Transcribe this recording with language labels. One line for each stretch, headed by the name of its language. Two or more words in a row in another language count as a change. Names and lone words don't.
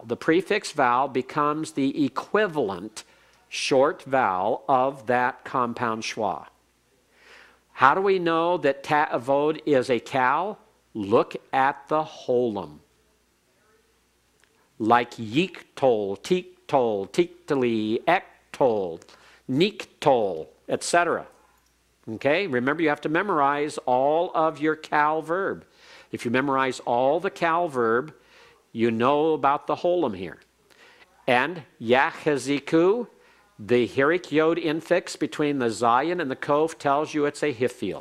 English: The prefix vowel becomes the equivalent short vowel of that compound schwa. How do we know that ta'avod is a cal? Look at the holum. Like
Hebrew: יקטל, תקטל, תקטלי, אקטל, נקטל,
English: etc. Okay, remember you have to memorize all of your cal verb. If you memorize all the cal verb, you know about the holum here. And yachaziku, the hirik yod infix between the zayin and the kof tells you it's a hifil.